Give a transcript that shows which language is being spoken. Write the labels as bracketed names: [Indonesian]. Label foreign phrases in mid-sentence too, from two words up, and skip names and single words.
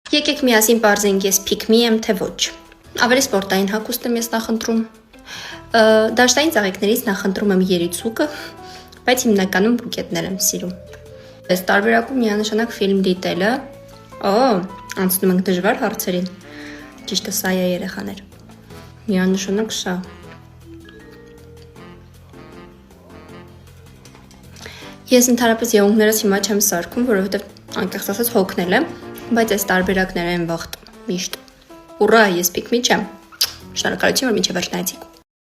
[Armenian] Եկեք միասին պարզենք ես [English] pick me [Armenian] եմ, թե ոչ։ Ավելի սպորտային հագուստ եմ ես նախընտրում։ Դաշտային ծաղիկներից նախընտրում եմ երիցուկը, բայց հիմնականում բուկետներ եմ սիրում։ Այս տարբերակում միանշանակ ֆիլմ դիտելը։ Անցնում ենք դժվար հարցերին։ Ճիշտը սա է երեխաներ։ Միանշանակ սա։ Ես ընդհանրապես եղունգներս հիմա չեմ սարքում, որովհետև անկեղծ ասած հոգնել եմ, բայց այս տարբերակները են վաղտ միշտ։ Ուռա, ես [English] pick me [Armenian] չեմ։ Շնորհակալություն, որ մինչև վերջ նայեցիք։